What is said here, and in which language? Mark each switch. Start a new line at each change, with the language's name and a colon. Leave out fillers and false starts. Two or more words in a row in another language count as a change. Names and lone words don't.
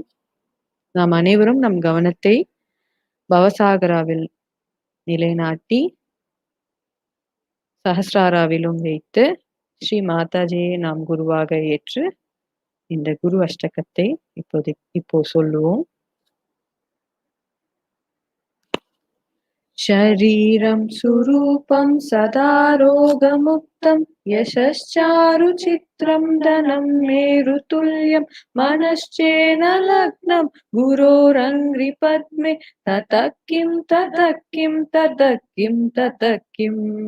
Tamil: நாம் அனைவரும் நம் கவனத்தை பவசாகராவில் நிலைநாட்டி சஹஸ்ராராவிலும் வைத்து ஸ்ரீ மாதாஜியை நாம் குருவாக ஏற்று இந்த குரு அஷ்டகத்தை இப்போ சொல்லுவோம்.
Sanskrit: शरीरं सुरूपं सदा रोगमुक्तं यशश्चारुचित्रं धनं मेरुतुल्यं मनश्चेन लग्नं गुरोरङ्घ्रिपद्मे ततः किं ततः किं ततः किं ततः किम्.